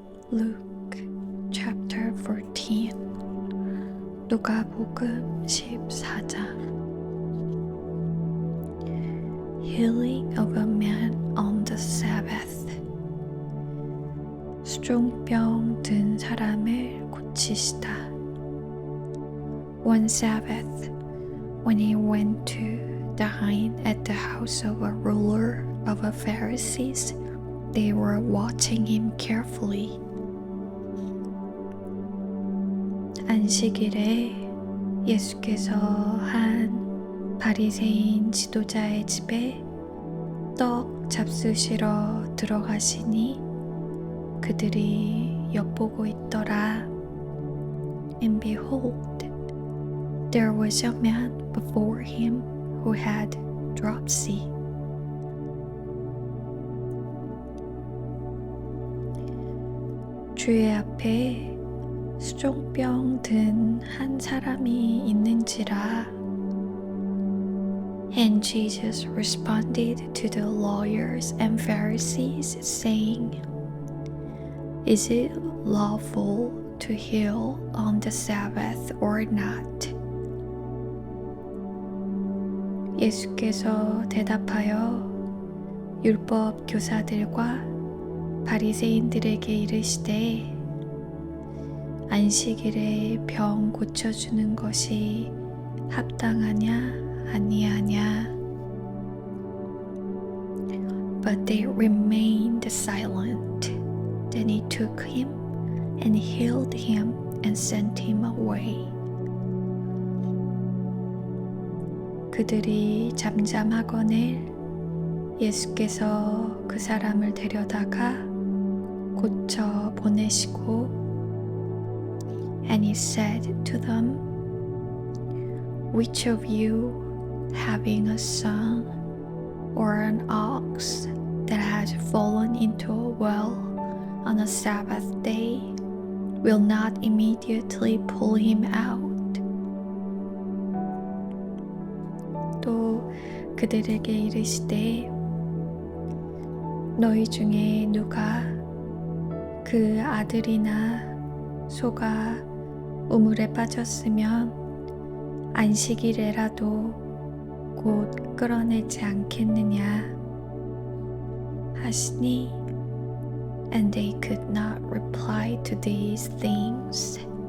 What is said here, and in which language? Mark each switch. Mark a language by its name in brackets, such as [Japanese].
[English] Luke chapter 14 [Korean] 누가복음 14장 [English] Healing of a man on the Sabbath [Korean] 수종병 든 사람을 고치시다. [English] One Sabbath, when he went to dine at the house of a ruler of the Pharisees, they were watching him carefully. [Korean] 안식일에 예수께서 한 바리새인 지도자의 집에 떡 잡수시러 들어가시니 그들이 엿보고 있더라. [English] And behold, there was a man before him who had dropsy. [Korean] 주의 앞에 수종병 든 한 사람이 있는지라. [English] And Jesus responded to the lawyers and Pharisees, saying, Is it lawful to heal on the Sabbath or not? [Korean] 예수께서 대답하여 율법 교사들과 바리새인들에게 이르시되 안식일에 병 고쳐주는 것이 합당하냐 아니하냐. [English] But they remained silent. Then he took him and healed him and sent him away. [Korean] 그들이 잠잠하거늘 예수께서 그 사람을 데려다가 고쳐 보내시고 [English] And he said to them, Which of you, having a son or an ox that has fallen into a well on a Sabbath day, will not immediately pull him out? [Korean] 또 그들에게 이르시되 너희 중에 누가 그 아들이나 소가 우물에 빠졌으면 안식일에라도 곧 끌어내지 않겠느냐 하시니 [English] And they could not reply to these things.